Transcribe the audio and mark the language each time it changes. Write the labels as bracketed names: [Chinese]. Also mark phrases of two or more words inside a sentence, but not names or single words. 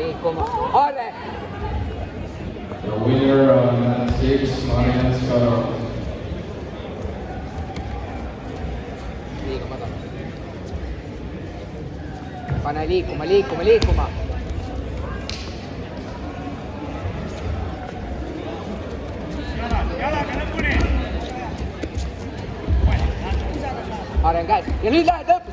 [Estonian] liikuma. Aare. [English] The winner on that 6, Marianne Skarov. [Estonian] Liiga madal. Pane liikuma, liikuma, liikuma. Aare on käes ja nüüd lähed lõpp.